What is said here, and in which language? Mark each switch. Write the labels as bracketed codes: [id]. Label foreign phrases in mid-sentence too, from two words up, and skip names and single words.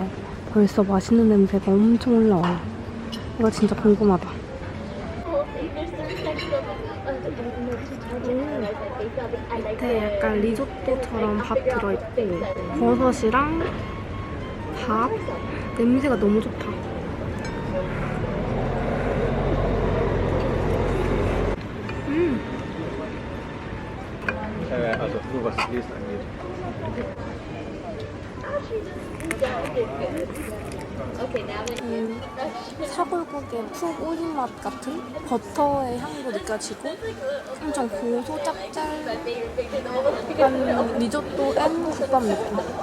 [ko] 벌써 맛있는 냄새가 엄청 올라와요. 이거 진짜 궁금하다. 밑에 약간 리조또처럼 밥 들어있고 버섯이랑 밥. 냄새가 너무 좋다. [de] Also nur was das Lesen angeht. [ko] 사골국에 푹 우린 맛 같은 버터의 향도 느껴지고 엄청 고소 짭짤한 리조또 앤 국밥 느낌.